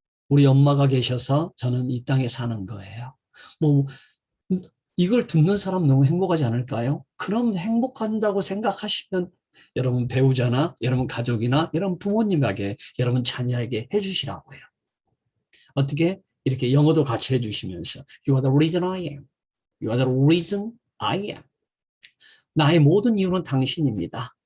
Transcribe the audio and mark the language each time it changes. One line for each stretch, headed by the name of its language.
Korean: 우리 엄마가 계셔서 저는 이 땅에 사는 거예요. 뭐 이걸 듣는 사람 너무 행복하지 않을까요? 그럼 행복한다고 생각하시면 여러분 배우자나 여러분 가족이나 여러분 부모님에게 여러분 자녀에게 해주시라고요. 어떻게? 이렇게 영어도 같이 해주시면서
English: You are the reason I am. You are the reason I am.
Korean: 나의 모든 이유는 당신입니다.